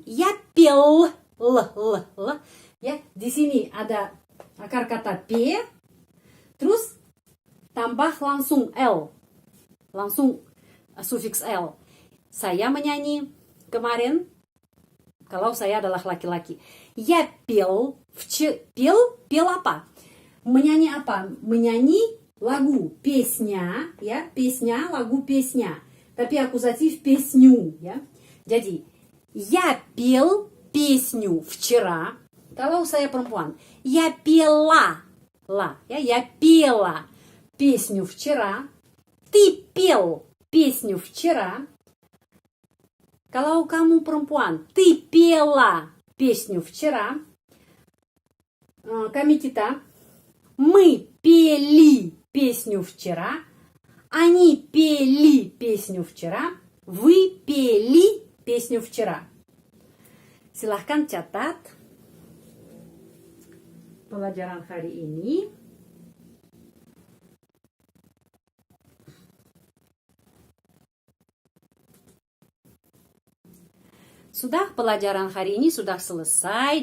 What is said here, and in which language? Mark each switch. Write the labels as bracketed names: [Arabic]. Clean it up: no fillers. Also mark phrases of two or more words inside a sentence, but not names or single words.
[Russian] я пил, [Indonesian] ya di sini ada akar kata p, terus tambah langsung l, langsung sufiks l. Saya menyanyi kemarin kalau saya adalah laki-laki. [Russian] я пил, пил [Indonesian] apa? Menyanyi apa? Menyanyi lagu, [Russian] песня, ya, песня, lagu, песня. Tapi аккузатив песню, [Indonesian] ya. Jadi, [Russian] я пел песню вчера. [Indonesian] Kalau saya perempuan, [Russian] я пела, ya, я пела песню вчера. Ты пел песню вчера. [Indonesian] Kalau kamu perempuan, [Russian] ты пела песню вчера. [Indonesian] Kami kita, [Russian] мы пели песню вчера, они пели песню вчера, вы пели песню вчера. [Indonesian] Silahkan catat pelajaran hari ini. Sudah pelajaran hari ini sudah selesai.